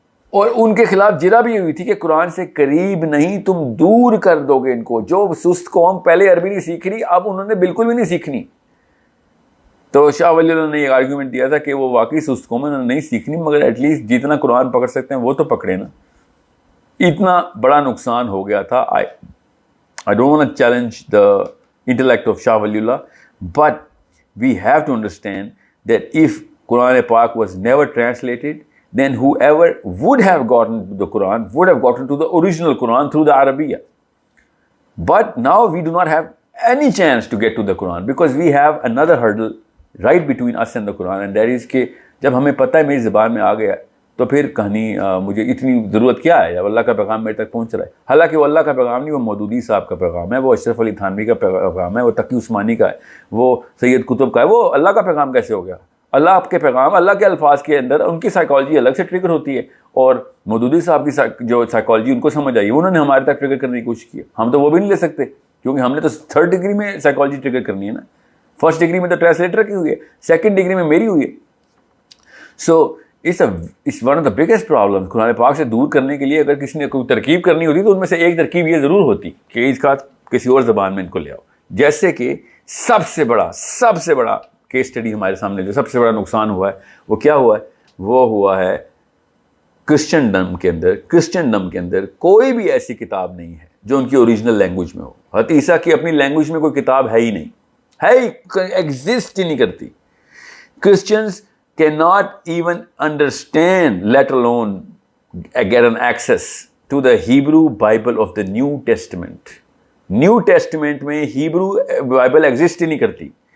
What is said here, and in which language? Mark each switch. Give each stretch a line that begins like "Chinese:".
Urdu: اور ان کے خلاف جرا بھی ہوئی تھی کہ قرآن سے قریب نہیں, تم دور کر دو گے ان کو. جو سست قوم پہلے عربی نہیں سیکھ رہی, اب انہوں نے بالکل بھی نہیں سیکھنی. تو شاہ ولی اللہ نے یہ آرگیومنٹ دیا تھا کہ وہ واقعی سست قوم انہوں نے نہیں سیکھنی, مگر ایٹ لیسٹ جتنا قرآن پکڑ سکتے ہیں وہ تو پکڑے نا. اتنا بڑا نقصان ہو گیا تھا.
English: I don't want to challenge the intellect of Shah Waliullah, but we have to understand that if Quran Pak was never translated, then whoever would have gotten to the Quran would have gotten to the original Quran through the Arabiya. But now we do not have any chance to get to the Quran because we have another hurdle right between us and the Quran, and that is
Urdu: کہ جب ہمیں پتہ ہے میری زبان میں آ گیا تو پھر کہانی مجھے اتنی ضرورت کیا ہے جب اللہ کا پیغام میرے تک پہنچ رہا ہے. حالانکہ وہ اللہ کا پیغام نہیں, وہ مودودی صاحب کا پیغام ہے, وہ اشرف علی تھانوی کا پیغام ہے, وہ تقی عثمانی کا ہے, وہ سید قطب کا ہے. وہ اللہ کا پیغام کیسے ہو گیا؟ اللہ آپ کے پیغام, اللہ کے الفاظ کے اندر ان کی سائیکالوجی الگ سے ٹریگر ہوتی ہے, اور مودودی صاحب کی جو سائیکالوجی ان کو سمجھ آئی انہوں نے ہمارے تک ٹریگر کرنے کی کوشش کی. ہم تو وہ بھی نہیں لے سکتے کیونکہ ہم نے تو 3rd ڈگری میں سائیکالوجی ٹریگر کرنی ہے نا. 1st ڈگری میں تو ٹرانسلیٹر کی ہوئی ہے, 2nd ڈگری میں میری ہوئی ہے.
English: So it's one of the biggest problems.
Urdu: قرآن پاک سے دور کرنے کے لیے اگر کسی نے کوئی ترکیب کرنی ہوتی تو ان میں سے ایک ترکیب یہ ضرور ہوتی کہ اس کا کسی اور زبان میں ان کو لے آؤ. جیسے کہ سب سے بڑا کیس اسٹڈی ہمارے سامنے جو سب سے بڑا نقصان ہوا ہے وہ کیا ہوا ہے؟ وہ ہوا ہے کرسچنڈم کے اندر کوئی بھی ایسی کتاب نہیں ہے جو ان کی اوریجنل لینگویج میں ہو. حضرت عیسیٰ کی اپنی لینگویج میں کوئی کتاب ہے ہی نہیں, ایگزسٹ ہی نہیں کرتی.
English: Christians can not even understand let alone get an access to the Hebrew Bible of the New Testament.
Urdu: New Testament میں Hebrew Bible ایگزسٹ ہی نہیں کرتی.